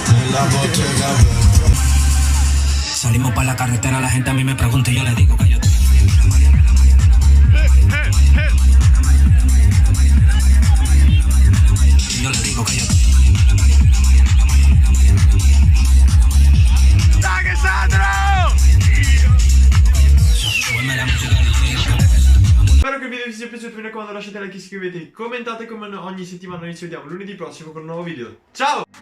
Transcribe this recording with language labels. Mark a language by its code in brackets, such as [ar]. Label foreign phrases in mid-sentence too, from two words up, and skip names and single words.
[es] Salimos para la carretera, la gente a mí me pregunta y yo le digo que yo yo le digo que yo [it] Dai che Sandro! [es] súbeme la música del cielo. [it] Spero che il video vi sia piaciuto, mi raccomando lasciate like, iscrivetevi, commentate come ogni settimana, noi ci vediamo lunedì prossimo con un nuovo video.